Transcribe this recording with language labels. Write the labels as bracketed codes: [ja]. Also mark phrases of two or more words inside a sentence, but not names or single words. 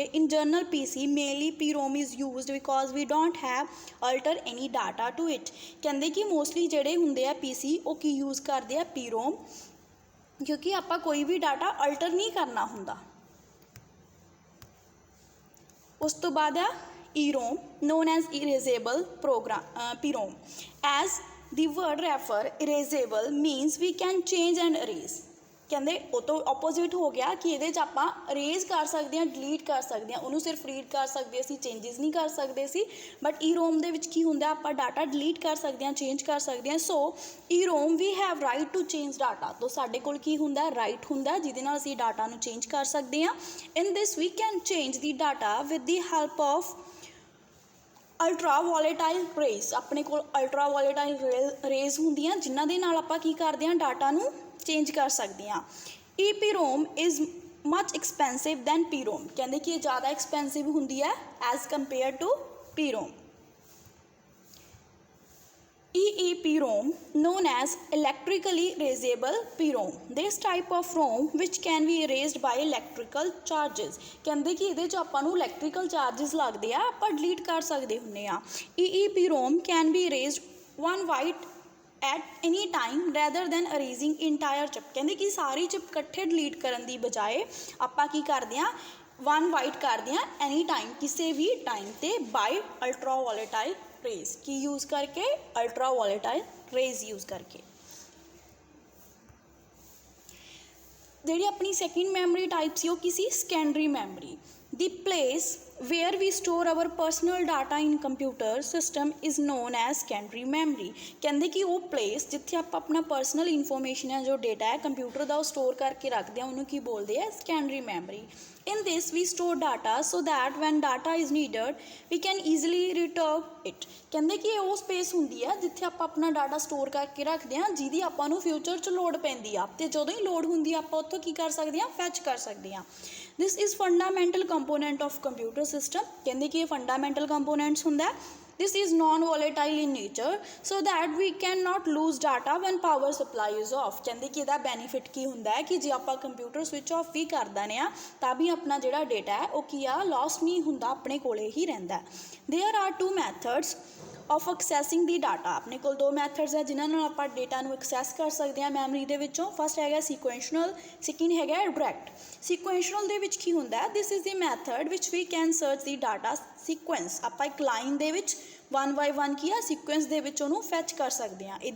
[en] In general PC mainly PROM is used because we don't have alter any data to it. [pa] ਕਹਿੰਦੇ ਕਿ ਮੋਸਟਲੀ ਜਿਹੜੇ ਹੁੰਦੇ ਆ PC ਉਹ ਕੀ ਯੂਜ਼ ਕਰਦੇ ਆ, PROM, ਕਿਉਂਕਿ ਆਪਾਂ ਕੋਈ ਵੀ [en] data alter [pa] ਨਹੀਂ ਕਰਨਾ ਹੁੰਦਾ। ਉਸ ਤੋਂ ਬਾਅਦ ਆ EROM, [en] known as erasable PROM। as the word refer, erasable means we can change and erase। [pa] ਕਹਿੰਦੇ ਉਹ ਤੋਂ ਆਪੋਜ਼ਿਟ ਹੋ ਗਿਆ ਕਿ ਇਹਦੇ 'ਚ ਆਪਾਂ ਅਰੇਜ਼ ਕਰ ਸਕਦੇ ਹਾਂ, ਡਿਲੀਟ ਕਰ ਸਕਦੇ ਹਾਂ, ਉਹਨੂੰ ਸਿਰਫ ਰੀਡ ਕਰ ਸਕਦੇ ਸੀ, ਚੇਂਜਸ ਨਹੀਂ ਕਰ ਸਕਦੇ ਸੀ। ਬਟ EROM ਦੇ ਵਿੱਚ ਕੀ ਹੁੰਦਾ, ਆਪਾਂ [en] data delete [pa] ਕਰ ਸਕਦੇ ਹਾਂ, ਚੇਂਜ ਕਰ ਸਕਦੇ ਹਾਂ। [en] So EROM we have right to change data. [pa] ਤਾਂ ਸਾਡੇ ਕੋਲ ਕੀ ਹੁੰਦਾ, ਰਾਈਟ ਹੁੰਦਾ ਜਿਹਦੇ ਨਾਲ ਅਸੀਂ ਡਾਟਾ ਨੂੰ ਚੇਂਜ ਕਰ ਸਕਦੇ ਹਾਂ। [en] In this we can change the data with the help of ultra volatile rays. [pa] ਆਪਣੇ ਕੋਲ [en] ultra volatile rays [pa] ਹੁੰਦੀਆਂ ਜਿਨ੍ਹਾਂ ਦੇ ਨਾਲ ਆਪਾਂ ਕੀ ਕਰਦੇ ਹਾਂ, ਡਾਟਾ ਨੂੰ ਚੇਂਜ ਕਰ ਸਕਦੇ ਹਾਂ। [en] EPROM is much expensive than PROM. [pa] ਕਹਿੰਦੇ ਕਿ ਇਹ ਜ਼ਿਆਦਾ ਐਕਸਪੈਂਸਿਵ ਹੁੰਦੀ ਹੈ [en] as compare to [pa] PROM। [en] EEPROM, known as electrically erasable PROM, this type of ROM which can be erased by electrical charges। [pa] ਕਹਿੰਦੇ ਕਿ ਇਹਦੇ 'ਚ ਆਪਾਂ ਨੂੰ [en] electrical charges [pa] ਲੱਗਦੇ ਆ, ਆਪਾਂ delete ਕਰ ਸਕਦੇ ਹੁੰਦੇ ਆ। [en] EEPROM can be erased one byte at any time rather than erasing entire chip। [pa] ਕਹਿੰਦੇ ਕਿ ਸਾਰੀ ਚਿਪ ਇਕੱਠੇ ਡਿਲੀਟ ਕਰਨ ਦੀ ਬਜਾਏ ਆਪਾਂ ਕੀ ਕਰਦੇ ਹਾਂ, [en] one byte [pa] ਕਰਦੇ ਹਾਂ [en] any time, [pa] ਕਿਸੇ ਵੀ ਟਾਈਮ 'ਤੇ [en] by ultra volatile rays. [pa] ਕੀ ਯੂਜ਼ ਕਰਕੇ, [en] ultra volatile rays use [pa] ਕਰਕੇ। ਜਿਹੜੀ ਆਪਣੀ [en] second memory type [pa] ਸੀ ਉਹ ਕੀ ਸੀ, [en] secondary memory. The place where we store our personal data in computer system is known as secondary memory। [pa] ਕਹਿੰਦੇ ਕਿ ਉਹ ਪਲੇਸ ਜਿੱਥੇ ਆਪਾਂ ਆਪਣਾ [en] personal information [pa] ਹੈ, ਜੋ ਡੇਟਾ ਹੈ ਕੰਪਿਊਟਰ ਦਾ, ਉਹ ਸਟੋਰ ਕਰਕੇ ਰੱਖਦੇ ਹਾਂ, ਉਹਨੂੰ ਕੀ ਬੋਲਦੇ ਆ, [en] secondary memory। in this we store data so that when data is needed we can easily retrieve it। [pa] ਕਹਿੰਦੇ ਕਿ ਇਹ ਉਹ ਸਪੇਸ ਹੁੰਦੀ ਹੈ ਜਿੱਥੇ ਆਪਾਂ ਆਪਣਾ ਡਾਟਾ ਸਟੋਰ ਕਰਕੇ ਰੱਖਦੇ ਹਾਂ, ਜਿਹਦੀ ਆਪਾਂ ਨੂੰ ਫਿਊਚਰ 'ਚ ਲੋੜ ਪੈਂਦੀ ਆ, ਅਤੇ ਜਦੋਂ ਹੀ ਲੋੜ ਹੁੰਦੀ ਆ ਆਪਾਂ ਉੱਥੋਂ ਕੀ ਕਰ ਸਕਦੇ ਹਾਂ, ਫੈਚ ਕਰ ਸਕਦੇ ਹਾਂ। [en] This is fundamental component of computer system. [pa] ਕਹਿੰਦੇ ਕਿ ਇਹ [en] fundamental components [pa] ਹੁੰਦਾ। [en] This is non-volatile in nature so that we cannot lose data when power supply is off। [pa] ਕਹਿੰਦੇ ਕਿ ਇਹਦਾ ਬੈਨੀਫਿਟ ਕੀ ਹੁੰਦਾ ਹੈ ਕਿ ਜੇ ਆਪਾਂ [en] computer switch off [pa] ਵੀ ਕਰ ਦਿੰਦੇ ਹਾਂ ਤਾਂ ਵੀ ਆਪਣਾ ਜਿਹੜਾ ਡੇਟਾ ਹੈ ਉਹ ਕੀ ਆ, ਲੋਸ ਨਹੀਂ ਹੁੰਦਾ, ਆਪਣੇ ਕੋਲੇ ਹੀ ਰਹਿੰਦਾ। [en] There are 2 methods of accessing the data। [pa] ਆਪਣੇ ਕੋਲ 2 ਮੈਥਡਸ ਹੈ ਜਿਨ੍ਹਾਂ ਨਾਲ ਆਪਾਂ ਡੇਟਾ ਨੂੰ ਐਕਸੈਸ ਕਰ ਸਕਦੇ ਹਾਂ ਮੈਮਰੀ ਦੇ ਵਿੱਚੋਂ। [en] First ਹੈਗਾ sequential, second ਹੈਗਾ direct. Sequential [pa] ਦੇ ਵਿੱਚ ਕੀ ਹੁੰਦਾ, [en] this is the method which we can search the data sequence. [pa] ਆਪਾਂ ਇੱਕ ਲਾਈਨ ਦੇ ਵਿੱਚ 1 by 1 ਕੀ ਆ, ਸੀਕੁਐਂਸ ਦੇ ਵਿੱਚ ਉਹਨੂੰ ਫੈਚ ਕਰ ਸਕਦੇ ਹਾਂ।